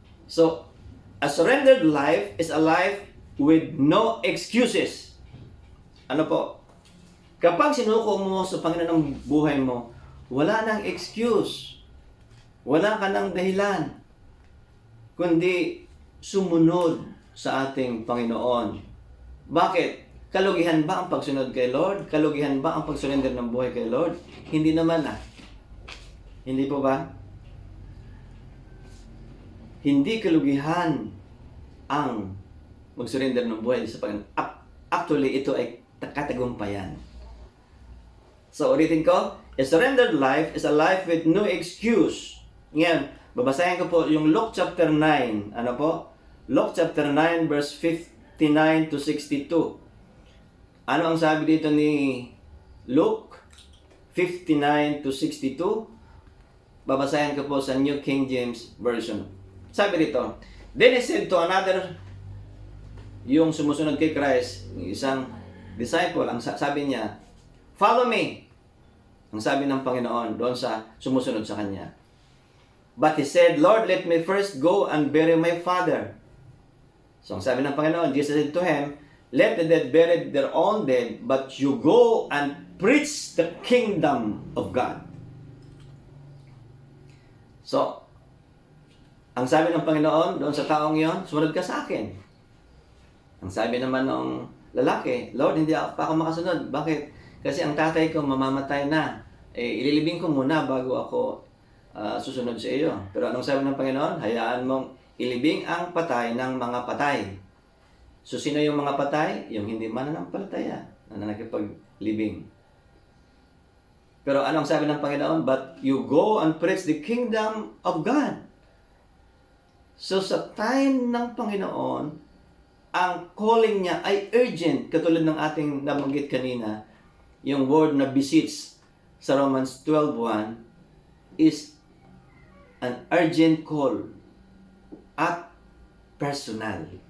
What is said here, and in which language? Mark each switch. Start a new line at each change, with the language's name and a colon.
English: So, a surrendered life is a life with no excuses.
Filipino: Ano po? Kapag sinuko mo sa Panginoon ng buhay mo, wala nang excuse. Wala ka nang dahilan. Kundi sumunod sa ating Panginoon. Bakit? Kalugihan ba ang pagsunod kay Lord? Kalugihan ba ang pagsurrender ng buhay kay Lord? Hindi naman Hindi po ba? Hindi kalugihan ang magsurrender ng buhay sa Panginoon. Actually, ito ay katagumpayan. So, ulitin ko,
English: a surrendered life is a life with no excuse.
Filipino: Ngayon, babasahin ko po yung Luke chapter 9. Ano po? Luke chapter 9 verse 59 to 62. Ano ang sabi dito ni Luke 59 to 62? Babasahin ko po sa New King James Version. Sabi dito,
English: then he said to another,
Filipino: yung sumusunod kay Christ, isang disciple, ang sabi niya, follow me. Ang sabi ng Panginoon doon sa sumusunod sa kanya.
English: But he said, Lord, let me first go and bury my father.
Filipino: So ang sabi ng Panginoon,
English: Jesus said to him, let the dead bury their own dead, but you go and preach the kingdom of God.
Filipino: So, ang sabi ng Panginoon doon sa taong yon, sumunod ka sa akin. Ang sabi naman ng lalaki, Lord, hindi pa ako makasunod. Bakit? Kasi ang tatay ko mamamatay na. Ililibing ko muna bago ako susunod sa iyo. Pero anong sabi ng Panginoon? Hayaan mong ilibing ang patay ng mga patay. So, sino yung mga patay? Yung hindi mananampalataya na nakipaglibing. Pero anong sabi ng Panginoon?
English: But you go and preach the kingdom of God.
Filipino: So, sa time ng Panginoon, ang calling niya ay urgent. Katulad ng ating nabanggit kanina, yung word na beseech sa Romans 12:1
English: is an urgent call
Filipino: at personal.